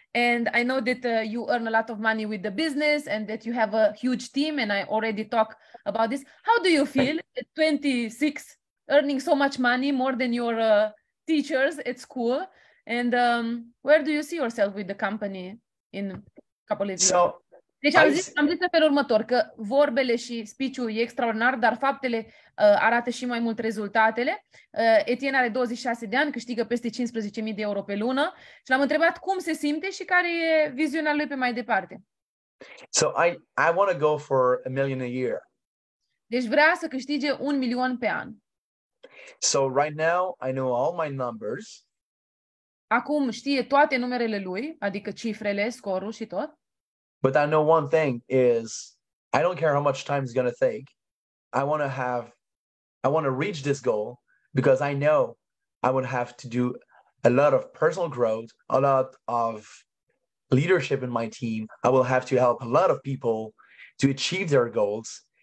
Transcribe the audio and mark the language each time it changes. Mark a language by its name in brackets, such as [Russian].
[English] And I know that you earn a lot of money with the business and that you have a huge team. And I already talked about this. How do you feel at 26, earning so much money, more than your teachers at school? And where do you see yourself with the company in a couple of years? [Romanian] Deci am zis în felul următor, că vorbele și speech-ul e extraordinar, dar faptele arată și mai mult rezultatele. Etienne are 26 de ani, câștigă peste 15.000 de euro pe lună și l-am întrebat cum se simte și care e viziunea lui pe mai departe. [English] So I want to go for $1 million a year. [Romanian] Deci vrea să câștige 1 milion pe an. [English] So right now I know all my numbers. [Romanian] Acum știe toate numerele lui, adică cifrele, scorul și tot. [English] But I know one thing is, I don't care how much time it's going to take. I want to reach this goal because I know I would have to do a lot of personal growth, a lot of leadership in my team. I will have to help a lot of people to achieve their goals.